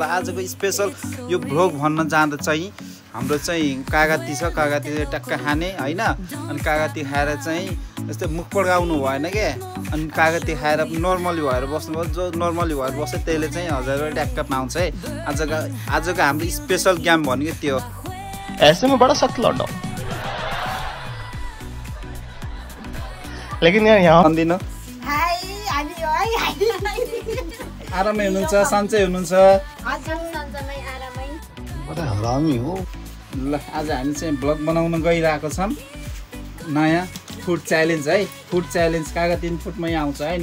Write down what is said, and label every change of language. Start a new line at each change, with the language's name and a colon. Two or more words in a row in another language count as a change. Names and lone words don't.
Nepali: आजको स्पेसल यो ब्लग भन्न जाँदा चाहिँ हाम्रो चाहिँ कागती छ, कागती टक्क खाने होइन। अनि कागती खाएर चाहिँ जस्तै मुख पड्काउनु भएन क्या। अनि कागती खाएर नर्मली भएर बस्नुभयो, जो नर्मली भएर बस्छ त्यसले चाहिँ 1000 रुपैयाँ ट्याक्क पाउँछ है। आजको हाम्रो स्पेसल गेम भनेको त्यो हो।
Hindi: ऐसे में बड़ा सख्त लौटा लेकिन यहाँ
Nepali: भन्दिनु आरामै हुनुहुन्छ, सन्चै हुनुहुन्छ? हरामी हो। ल आज हामी चाहिँ ब्लग बनाउन गइरहेको छौँ। नयाँ
English: food challenge
Nepali: है।
English: food challenge
Nepali: कागती फुडमै आउँछ होइन।